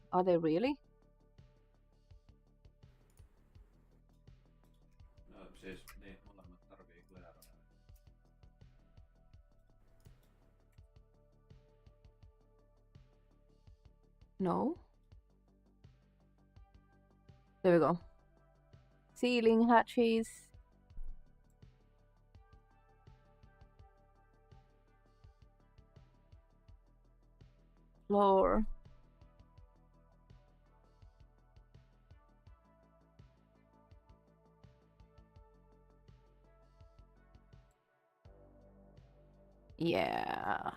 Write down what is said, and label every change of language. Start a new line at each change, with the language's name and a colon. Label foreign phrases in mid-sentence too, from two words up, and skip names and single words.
English: Are they really?
Finnish: No, siis niin, molemmat tarvii klearoja.
English: No. There we go. Ceiling hatches. Floor. Yeah.